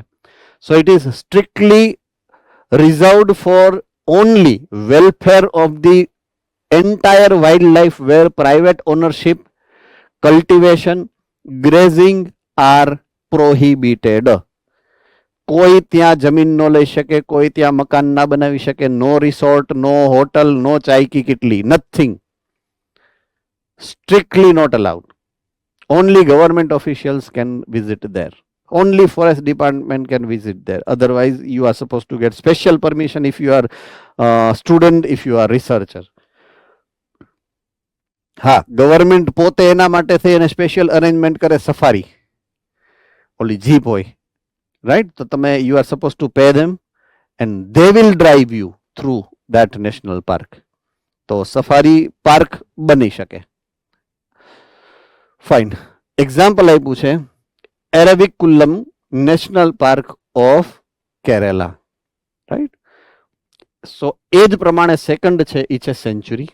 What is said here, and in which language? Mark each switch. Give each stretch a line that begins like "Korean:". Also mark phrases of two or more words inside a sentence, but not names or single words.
English: so it is strictly reserved for only welfare of the entire wildlife, where private ownership, cultivation, grazing are prohibited.
Gujarati: કોઈ ત્યાં જમીન ન લઈ શકે, કોઈ ત્યાં મકાન ના બનાવી શકે,
English: no resort, no hotel,
Gujarati: નો ચાયકી કિટલી, નથિંગ.
English: strictly not allowed. only government officials can visit there. Only forest department can visit there. Otherwise, you are supposed to get special permission if you are student, if you are researcher.
Gujarati: હા, ગવર્મેન્ટ પોતે એના માટે થઈ અને
English: special arrangement
Gujarati: કરે, સફારી, ઓલી જીપ હોય, right? તો તમે
English: you are supposed to pay them and they will drive you through that national park.
Gujarati: તો
English: safari park
Gujarati: બની શકે. ફાઇન. એક્ઝામ્પલ આપ્યું છે એરવિકુલમ નેશનલ પાર્ક ઓફ કેરેલા, રાઈટ? સો એ જ પ્રમાણે સેકન્ડ છે એ છે સેન્ચુરી.